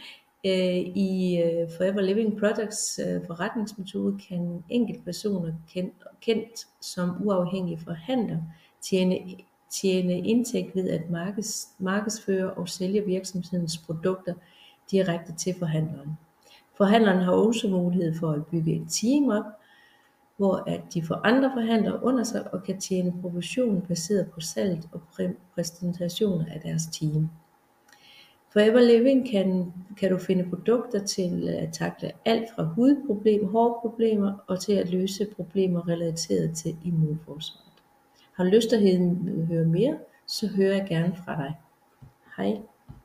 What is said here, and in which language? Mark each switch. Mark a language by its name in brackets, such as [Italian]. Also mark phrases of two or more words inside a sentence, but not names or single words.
[Danish] I Forever Living Products forretningsmetode kan enkeltpersoner kendt som uafhængige forhandlere tjene indtægt ved at markedsføre og sælge virksomhedens produkter direkte til forhandleren. Forhandleren har også mulighed for at bygge et team op, hvor at de får andre forhandlere under sig og kan tjene provision baseret på salget og præstationer af deres team. Forever Living kan du finde produkter til at takle alt fra hudproblemer, hårproblemer og til at løse problemer relateret til immunforsvaret. Har du lyst til at høre mere, så hører jeg gerne fra dig. Hej.